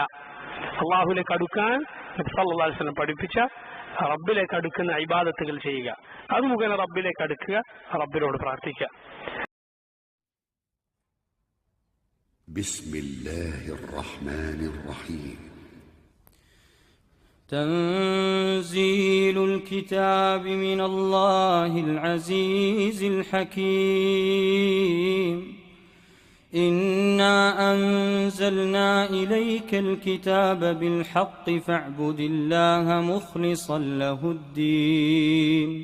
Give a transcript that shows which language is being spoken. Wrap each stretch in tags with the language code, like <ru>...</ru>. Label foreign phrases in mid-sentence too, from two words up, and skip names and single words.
<ml>അള്ളാഹുലേക്ക് അടുക്കാൻ നബി</ml> <ar>صلى الله عليه وسلم</ar> <ml>പഠിപ്പിച്ച റബ്ബിലേക്ക് അടുക്കുന്ന ഇബാദത്തുകൾ ചെയ്യുക. അത് മുഖേന റബ്ബിലേക്ക് അടുക്കുക, റബ്ബിനോട് പ്രാർത്ഥിക്കുക.</ml> <ar>بسم الله الرحمن الرحيم. تنزيل الكتاب من الله العزيز الحكيم. إنا أنزلنا إليك الكتاب بالحق فاعبد الله مخلصا له الدين.</ar>